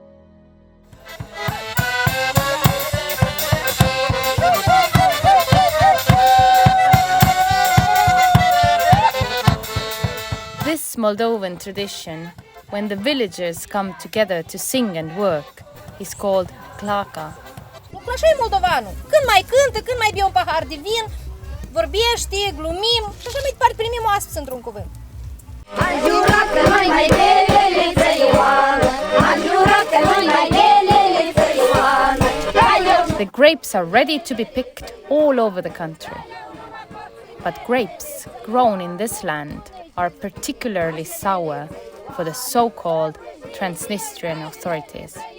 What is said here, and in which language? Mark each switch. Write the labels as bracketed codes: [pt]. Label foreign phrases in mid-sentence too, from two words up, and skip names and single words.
[en] This Moldovan tradition, when the villagers come together to sing and work, is called claca. [ro] Așa e moldovanul. Când mai cântă, când mai bea un pahar de vin, vorbește, glumim și așa mai departe, primim oaspeți într-un cuvânt. [en] The grapes are ready to be picked all over the country. But grapes grown in this land are particularly sour for the so-called Transnistrian authorities.